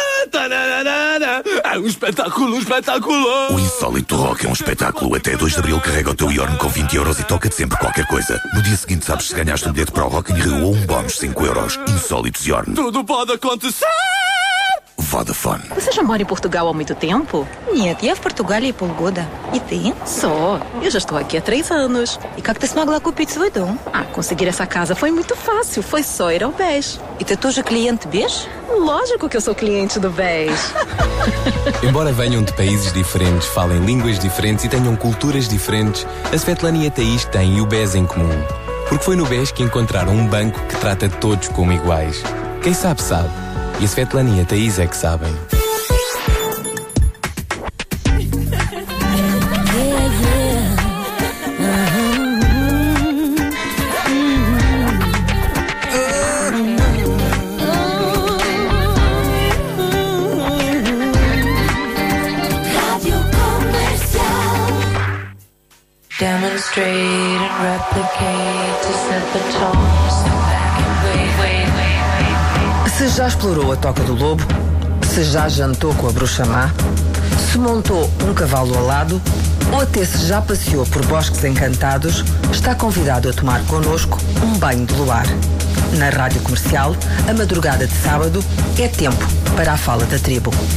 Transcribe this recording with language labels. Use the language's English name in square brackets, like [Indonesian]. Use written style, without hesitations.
[Portuguese] Tananana, é um espetáculo, espetáculo! O Insólito Rock é um espetáculo. Até 2 de Abril carrega o teu Yorn com 20€ e toca-te sempre qualquer coisa. No dia seguinte sabes se ganhaste um bilhete para o Rock in Rio ou um bónus 5€. Insólitos Yorn. Tudo pode acontecer! Vodafone. Você já mora em Portugal há muito tempo? [Russian] Нет, я в Португалии полгода. [Portuguese] E tem? Sou. Eu já estou aqui há 3 anos. [Russian] E как ты смогла купить свой дом? [Portuguese] Ah, conseguir essa casa foi muito fácil. Foi só ir ao BES. [Russian] E ты тоже клиент BES? [Portuguese] Lógico que eu sou cliente do BES. Embora venham de países diferentes, falem línguas diferentes e tenham culturas diferentes, a Svetlana e a Thaís têm o BES em comum. Porque foi no BES que encontraram um banco que trata todos como iguais. Quem sabe, sabe. E a Svetlana e a Thaís é que sabem. Rádio Comercial. [English] Demonstrate and replicate to set the tone. [Portuguese] Se já explorou a Toca do Lobo, se já jantou com a Bruxa Má, se montou um cavalo alado ou até se já passeou por bosques encantados, está convidado a tomar connosco um banho de luar. Na Rádio Comercial, a madrugada de sábado é tempo para a fala da tribo.